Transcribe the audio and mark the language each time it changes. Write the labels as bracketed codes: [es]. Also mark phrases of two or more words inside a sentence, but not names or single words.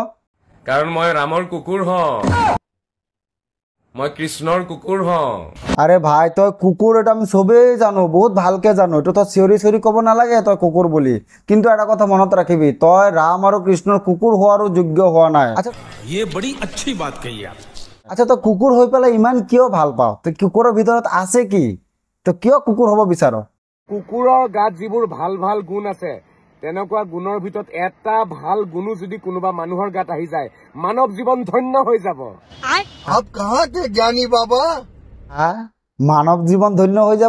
[as] কাৰণ মই ৰামৰ কুকুৰ হওঁ, মই কৃষ্ণৰ কুকুৰ হওঁ। আরে ভাই তই কুকুর এটা আমি সবেই জানো, বহুত ভালকে জানো। এটা তো চিঞৰি চিঞৰি ক'ব নালাগে তই কুকুৰ বুলি। কিন্তু এটা কথা মনত ৰাখিবি, তই ৰাম আৰু কৃষ্ণৰ কুকুৰ হোৱাৰো যোগ্য হোৱা নাই। আচ্ছা [hi] ये बड़ी अच्छी बात कही आप। [as] আচ্ছা তই কুকুৰ হৈ পেলাই ইমান কিয় ভাল পাৱ? তই কুকুৰৰ ভিতৰত আছে কি? তই কিয় কুকুৰ হ'ব বিচাৰ? কুকুৰৰ গাত যিবোৰ ভাল ভাল গুণ আছে, তেনেকুৱা গুণৰ ভিতৰত এটা ভাল গুণো যদি কোনোবা মানুহৰ গাত আহি যায়, মানৱ জীৱন ধন্য হৈ যাব। হা মানৱ জীৱন ধন্য হৈ যাব?